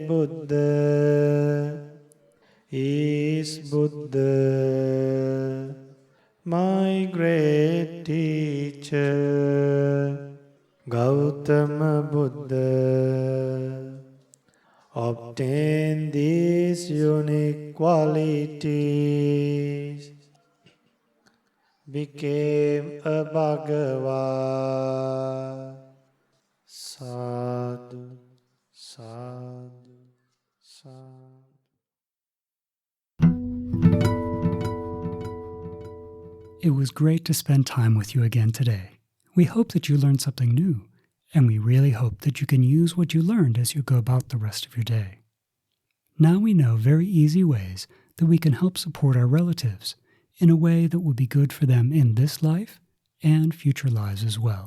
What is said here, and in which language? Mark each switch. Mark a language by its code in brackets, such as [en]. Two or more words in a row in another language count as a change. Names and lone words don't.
[en] Buddha is Buddha, my great teacher, Gautama Buddha, obtained these unique qualities, became a Bhagava. [pi] Sadhu, sadhu, sadhu. [en] It was great to spend time with you again today. We hope that you learned something new, and we really hope that you can use what you learned as you go about the rest of your day. Now we know very easy ways that we can help support our relatives in a way that will be good for them in this life and future lives as well.